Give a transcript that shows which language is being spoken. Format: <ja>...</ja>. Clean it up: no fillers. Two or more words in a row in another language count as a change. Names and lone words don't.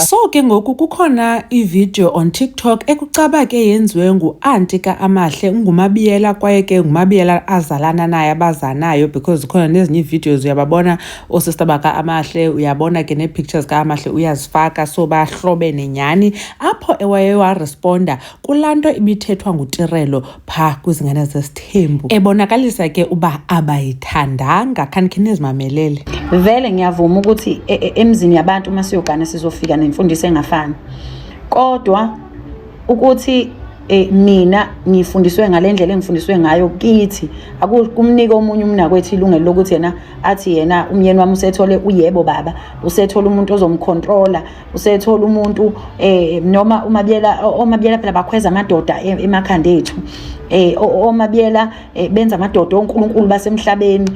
<xh>So ke ngoku kukhona ivideo on TikTok ekucaba ke yenziwe nguAnti kaAmahle ngumabiyela kwaye ke ngumabiyela azalana naye abazanayo because khona nezinye videos uyababona osister bakaAmahle, uyabona ke ne-pictures kaAmahle uyazifaka, so bahlobene nyani apho ewaye waresponda kulanto ibithethwa nguTirelo pha kwizingane zesithembu ebonakalisa ke uba abayithandanga. Khanikhe nizimamelele.</xh> <zu>Vele ngiyavuma ukuthi emzini yabantu masiyogana sizofika nemfundiso engafani, kodwa ukuthi mina ngifundiswe ngalendlela engifundiswe ngayo kithi akumnika omunye umnakwethu ilungelo lokuthi yena athi yena umyeni wami usethole uyebo baba, usethola umuntu ozomcontrola, usethola umuntu noma omabiyela phela bakhweza amadoda emakhanda ethu, omabiyela benza amadoda onkulunkulu basemhlabeni.</zu>